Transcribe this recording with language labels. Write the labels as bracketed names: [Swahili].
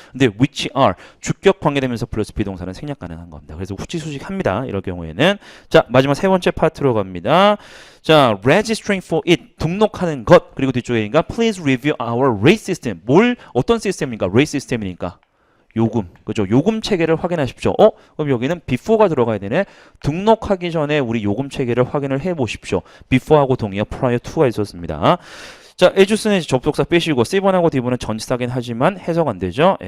[Korean] 근데 which are 주격 관계대명사 플러스 비동사는 생략 가능한 겁니다. 그래서 후치 수식합니다. 이럴 경우에는 자, 마지막 세 번째 파트로 갑니다. 자, [English] registering for it [Korean] 등록하는 것. 그리고 뒤쪽에니까 [English] please review our rate system. [Korean] 어떤 시스템입니까? rate 시스템이니까. 요금, 그죠? 요금 체계를 확인하십시오. 그럼 여기는 before가 들어가야 되네. 등록하기 전에 우리 요금 체계를 확인을 해 보십시오. before하고 동의어 prior to가 있었습니다. 자, 에주스는 접속사 빼시고 C번하고 D번은 전치사긴 하지만 해석 안 되죠.